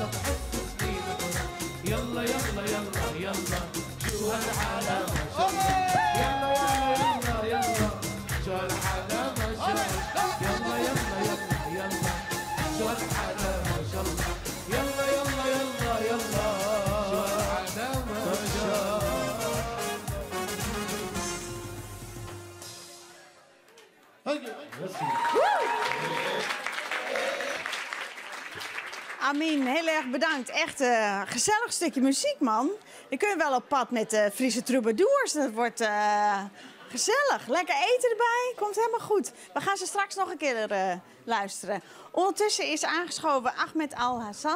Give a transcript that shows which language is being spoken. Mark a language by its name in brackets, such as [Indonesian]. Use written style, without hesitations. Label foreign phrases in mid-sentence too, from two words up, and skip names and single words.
[Arabic] بحس سنين يلا يلا يلا يلا شو هالحلاوة يلا يلا يلا يلا شو هالحلاوة يلا يلا يلا يلا شو هالحلاوة يلا يلا يلا يلا شو هالحلاوة [Dutch] Amin, heel erg bedankt. Echt een gezellig stukje muziek, man. Je kunt wel op pad met de Friese troubadours. Dat wordt gezellig. Lekker eten erbij. Komt helemaal goed. We gaan ze straks nog een keer luisteren. Ondertussen is aangeschoven Ahmed Al-Hassan.